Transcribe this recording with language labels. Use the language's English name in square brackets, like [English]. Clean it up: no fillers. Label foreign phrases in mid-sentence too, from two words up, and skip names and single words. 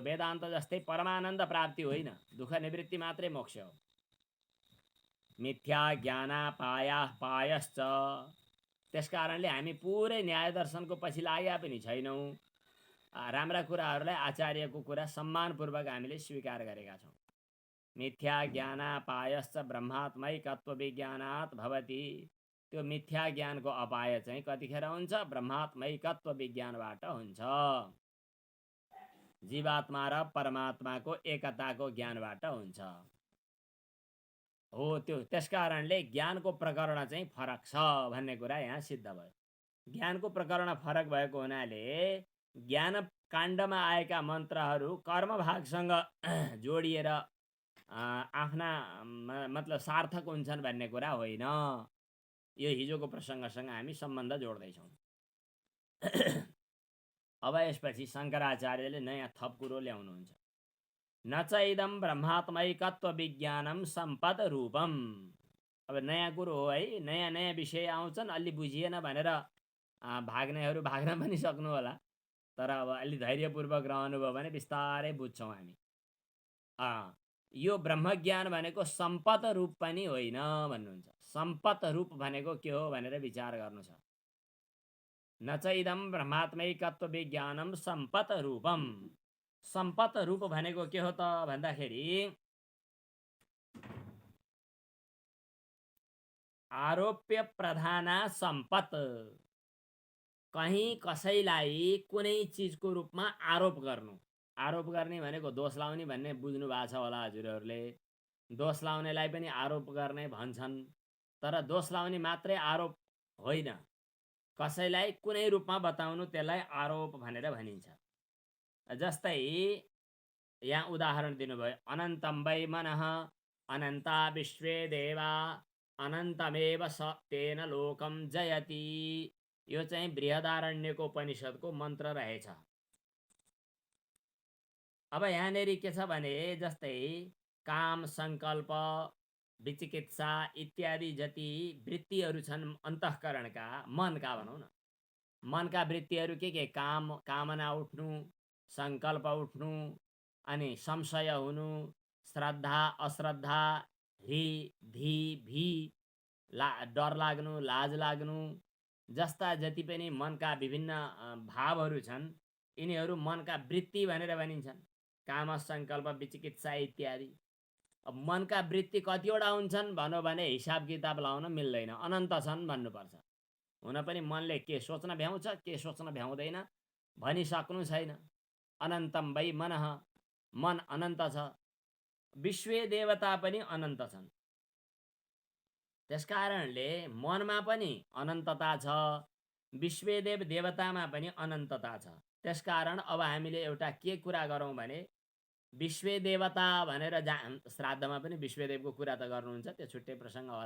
[Nepali] वेदान्त जस्तै परमानन्द प्राप्ति होइन, दुःख निवृत्ति मात्रै मोक्ष हो। [Sanskrit] मिथ्या ज्ञानापाया पायश्च। [Nepali] त्यसकारणले हामी पुरै न्याय दर्शनको पछि लाग्या पनि छैनौँ। राम्रा कुराहरूलाई, आचार्यको कुरा सम्मानपूर्वक हामीले स्वीकार गरेका छौँ। [Sanskrit] मिथ्या ज्ञानापायश्च ब्रह्मात्मैकत्व विज्ञानात् भवति। [Nepali] त्यो मिथ्या ज्ञानको अपाय चाहिँ कतिखेर हुन्छ? ब्रह्मात्मैकत्व विज्ञानबाट हुन्छ। जीवात्मा र परमात्माको एकताको ज्ञानबाट हुन्छ हो त्यो। त्यसकारणले ज्ञानको प्रकरण चाहिँ फरक छ भन्ने कुरा यहाँ सिद्ध भयो। ज्ञानको प्रकरण फरक भएको हुनाले ज्ञान काण्डमा आएका मन्त्रहरू कर्मभागसँग जोडिएर आफ्ना मतलब सार्थक हुन्छन् भन्ने कुरा होइन। यो हिजोको प्रसङ्गसँग हामी सम्बन्ध जोड्दैछौँ। अब यसपछि शङ्कराचार्यले नयाँ थप कुरो ल्याउनुहुन्छ। [Sanskrit] न च इदं ब्रह्मात्मैकत्व विज्ञानम सम्पद रूपम। [Nepali] अब नयाँ कुरो हो है, नयाँ नयाँ विषय आउँछन्, अलि बुझिएन भनेर भाग्नेहरू भाग्न पनि सक्नु होला। तर अब अलि धैर्यपूर्वक रहनुभयो भने बिस्तारै बुझ्छौँ हामी। यो ब्रह्मज्ञान भनेको सम्पत रूप पनि होइन भन्नुहुन्छ। सम्पत रूप भनेको के हो भनेर विचार गर्नु छ। [Sanskrit] न च इदं ब्रह्मात्मैकत्व विज्ञानम सम्पत रूपम। [Nepali] सम्पत रूप भनेको के हो त भन्दाखेरि [Sanskrit] आरोप्य प्रधाना सम्पत। [Nepali] कहीँ कसैलाई कुनै चिजको रूपमा आरोप गर्नु। आरोप गर्ने भनेको दोष लाउने भन्ने बुझ्नु भएको छ होला हजुरहरूले। दोष लाउनेलाई पनि आरोप गर्ने भन्छन्। तर दोष लाउने मात्रै आरोप होइन, कसैलाई कुनै रूपमा बताउनु त्यसलाई आरोप भनेर भनिन्छ। जस्तै यहाँ उदाहरण दिनुभयो, [Sanskrit] अनन्तम वै मनः अनन्ता विश्वे देवा अनन्तमेव स तेन लोकम जयति। [Nepali] यो चाहिँ बृहदारण्यको उपनिषदको मन्त्र रहेछ। अब यहाँनेरि के छ भने जस्तै काम, सङ्कल्प, विचिकित्सा इत्यादि जति वृत्तिहरू छन् अन्तःकरणका, मनका भनौँ न, मनका वृत्तिहरू के काम, कामना उठ्नु, सङ्कल्प उठ्नु, अनि संशय हुनु, [Sanskrit] श्रद्धा अश्रद्धा, हि धी भी, [Nepali] डर लाग्नु, लाज लाग्नु जस्ता जति पनि मनका विभिन्न भावहरू छन् यिनीहरू मनका वृत्ति भनेर भनिन्छन्। काम, सङ्कल्प, विचिकित्सा इत्यादि। अब मनका वृत्ति कतिवटा हुन्छन् भनौँ भने हिसाब किताब लाउन मिल्दैन, अनन्त छन् भन्नुपर्छ। हुन पनि मनले के सोच्न भ्याउँछ, के सोच्न भ्याउँदैन भनिसक्नु छैन। [Sanskrit] अनन्तम वै मनः, [Nepali] मन अनन्त छ। विश्वे देवता पनि अनन्त छन्। त्यसकारणले मनमा पनि अनन्तता छ, विश्वेदेव देवतामा पनि अनन्तता छ। त्यसकारण अब हामीले एउटा के कुरा गरौँ भने विश्वे देवता भनेर श्राद्धमा पनि विश्वेदेवको कुरा त गर्नुहुन्छ, त्यो छुट्टै प्रसङ्ग होला।